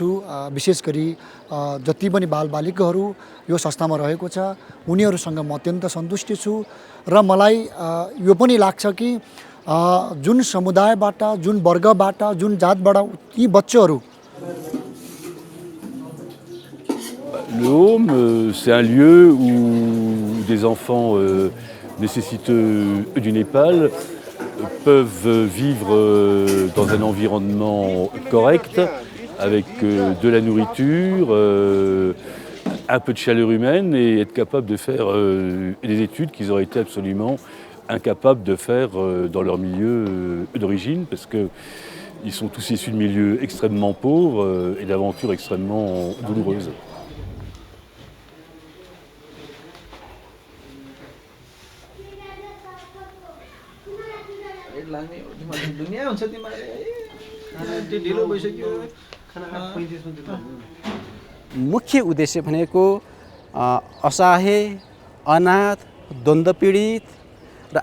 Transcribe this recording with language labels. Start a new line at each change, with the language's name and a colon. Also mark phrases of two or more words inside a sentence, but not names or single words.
Nepali: विशेष गरी जति पनि बालबालिकाहरू यो संस्थामा रहेको छ उनीहरूसँग म अत्यन्त सन्तुष्ट छु र मलाई यो पनि लाग्छ कि जुन समुदायबाट, जुन वर्गबाट, जुन जातबाट ती बच्चाहरू
French: Le home, c'est un lieu où des enfants nécessiteux du Népal peuvent vivre dans un environnement correct, avec de la nourriture, un peu de chaleur humaine et être capable de faire des études qu'ils auraient été absolument incapables de faire dans leur milieu d'origine, parce qu'ils sont tous issus de milieux extrêmement pauvres et d'aventures extrêmement douloureuses.
Nepali: मुख्य उद्देश्य भनेको असहाय, अनाथ, द्वन्द्व पीडित र